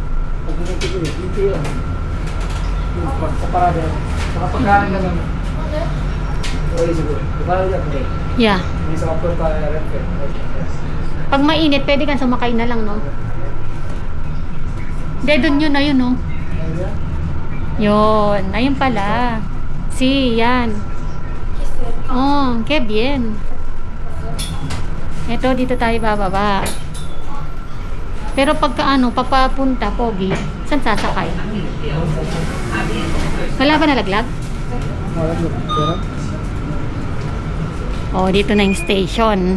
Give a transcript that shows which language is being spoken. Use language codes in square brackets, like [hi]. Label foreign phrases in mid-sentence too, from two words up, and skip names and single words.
[en] Yeah. [tl] Pag mainit, pwede kang sumakay na lang, no? Hindi, doon yun, ayun, no? Yun, ayun pala. Yan. [es] Oh, que bien. [tl] Ito, dito tayo bababa. Pero pagka papapunta, Pogi, saan sasakay? Wala ba nalaglag? Oh, dito na yung station.